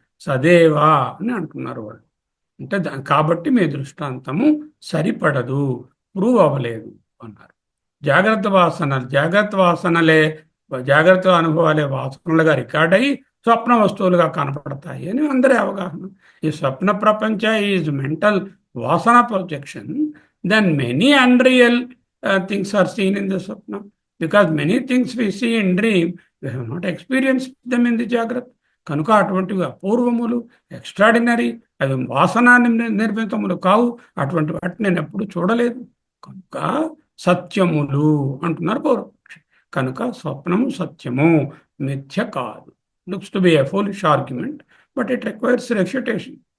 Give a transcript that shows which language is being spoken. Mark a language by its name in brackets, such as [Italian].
[Telugu] సదేవా అని అంటున్నారు వాళ్ళు. అంటే కాబట్టి మీ దృష్టాంతము సరిపడదు, ప్రూవ్ అవ్వలేదు అన్నారు. జాగ్రత్త వాసనలే, జాగ్రత్త అనుభవాలే వాసనలుగా రికార్డ్ అయ్యి స్వప్న వస్తువులుగా కనపడతాయి అని అందరి అవగాహన. ఈ స్వప్న ప్రపంచ ఈజ్ మెంటల్ వాసన projection. [English] Then many unreal things are seen in the swapna, because many things we see in dream we have not experienced them in the జాగ్రత్త. [Telugu] కనుక అటువంటివి అపూర్వములు, ఎక్స్ట్రాడినరీ, అవి వాసన నిర్మితములు కావు. అటువంటి వాటిని నేను ఎప్పుడు చూడలేదు కనుక సత్యములు అంటున్నారు పూర్వపక్షి. కనుక స్వప్నము సత్యము, మిథ్య కాదు. [English] Looks to be a foolish argument, but it requires refutation.